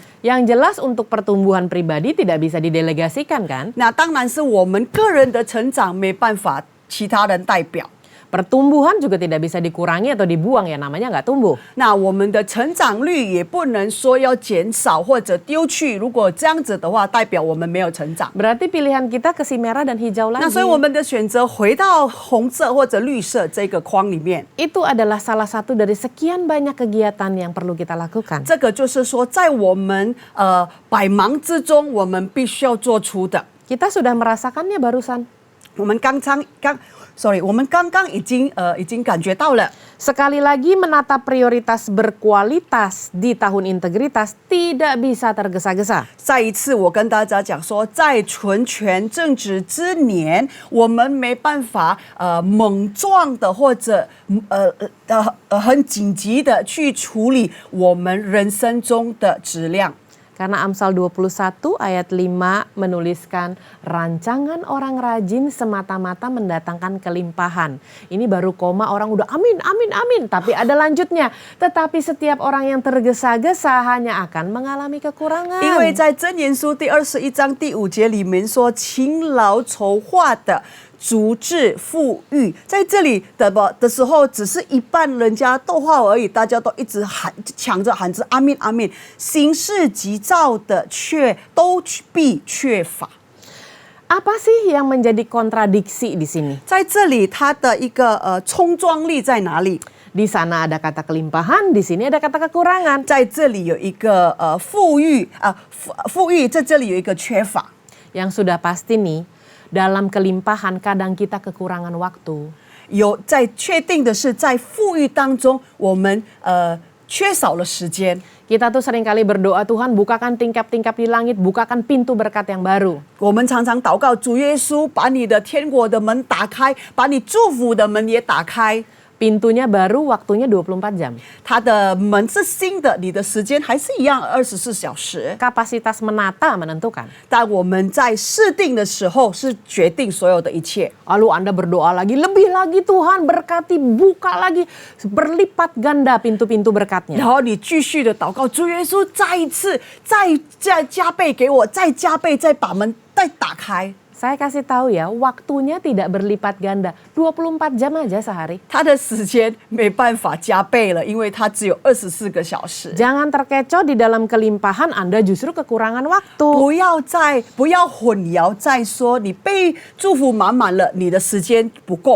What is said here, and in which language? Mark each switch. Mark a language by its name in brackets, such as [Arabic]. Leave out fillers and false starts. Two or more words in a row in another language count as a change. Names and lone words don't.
[Indonesian] Yang jelas untuk pertumbuhan pribadi tidak bisa didelegasikan kan? [Chinese] 那当然是我们个人的成长没办法其他人代表。 [Indonesian] Pertumbuhan juga tidak bisa dikurangi atau dibuang ya, namanya nggak tumbuh. [Chinese] 那我们的成长率也不能说要减少或者丢去，如果这样子的话，代表我们没有成长。 [Indonesian] Berarti pilihan kita ke si merah dan hijau [Chinese] 那 [Indonesian] lagi. [Chinese] 所以我们的选择回到红色或者绿色这个框里面， [Indonesian] Itu adalah salah satu dari sekian banyak kegiatan yang perlu kita lakukan. [Chinese] 这个就是说，在我们百忙之中，我们必须要做出的。 [Indonesian] Kita sudah merasakannya barusan. [Chinese] 我们刚刚已经感觉到了。 [Indonesian] Sekali lagi menata prioritas berkualitas di tahun integritas tidak bisa tergesa-gesa. [Chinese] 再一次，我跟大家讲说，在纯全正直之年，我们没办法莽撞的或者很紧急的去处理我们人生中的质量。 [Indonesian] Karena Amsal 21 ayat 5 menuliskan rancangan orang rajin semata-mata mendatangkan kelimpahan. Ini baru koma orang udah amin, amin, amin. Tapi ada lanjutnya. Tetapi setiap orang yang tergesa-gesa hanya akan mengalami kekurangan. [Chinese] 因为在箴言书第21章第5节里面说，勤劳筹划的足智富裕，在这里的时候，只是一半人家逗号而已，大家都一直抢着喊着阿门阿门，行事急躁的却都必缺乏。 [Indonesian] Apa sih yang menjadi kontradiksi di sini? [Chinese] 在这里，它的一个冲撞力在哪里？ [Indonesian] Di sana ada kata kelimpahan, di sini ada kata kekurangan. [Chinese] 在这里有一个富裕在这里有一个缺乏。 [Indonesian] Yang sudah pasti nih, dalam kelimpahan kadang kita kekurangan waktu. [Chinese] 有在确定的是，在富裕当中，我们缺少了时间。 [Indonesian] Kita tuh seringkali berdoa, Tuhan bukakan tingkap-tingkap di langit, bukakan pintu berkat yang baru. [Chinese] 我们常常祷告，主耶稣把你的天国的门打开，把你祝福的门也打开。 [Indonesian] Pintunya baru, waktunya 24 jam. [Chinese] 它的门是新的，你的时间还是一样24小时。 [Indonesian] Kapasitas menata menentukan. [Chinese] 但我们在设定的时候是决定所有的一切。 [Indonesian] Lalu Anda berdoa lagi, lebih lagi Tuhan berkati, buka lagi, berlipat ganda pintu-pintu [Chinese] 然 [Indonesian] berkatnya. [Chinese] 后你继续的祷告，主耶稣再一次再加倍给我，再加倍，再把门再打开。 [Indonesian] Saya kasih tahu ya, waktunya tidak berlipat ganda. 24 jam aja sehari. [Chinese] 他的时间没办法加倍了，因为他只有24个小时。 [Indonesian] Jangan terkecoh di dalam kelimpahan, Anda justru kekurangan waktu. [Chinese] 不要混淆再说，你被祝福满满了，你的时间不够。